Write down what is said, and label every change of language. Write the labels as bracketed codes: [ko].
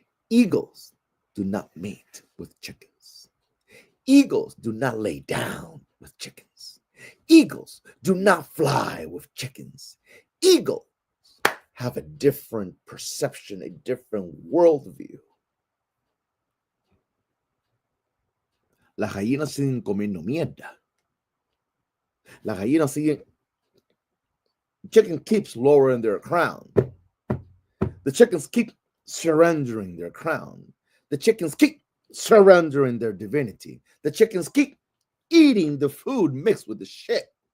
[en] Eagles do not mate with chickens. Eagles do not lay down with chickens. Eagles do not fly with chickens. Eagles have a different perception, a different worldview. [es] Las gallinas siguen comiendo mierda. Las gallinas siguen. [en] Chicken keeps lowering their crown. The chickens keep surrendering their crown. The chickens keep surrendering their divinity. The chickens keep eating the food mixed with the shit.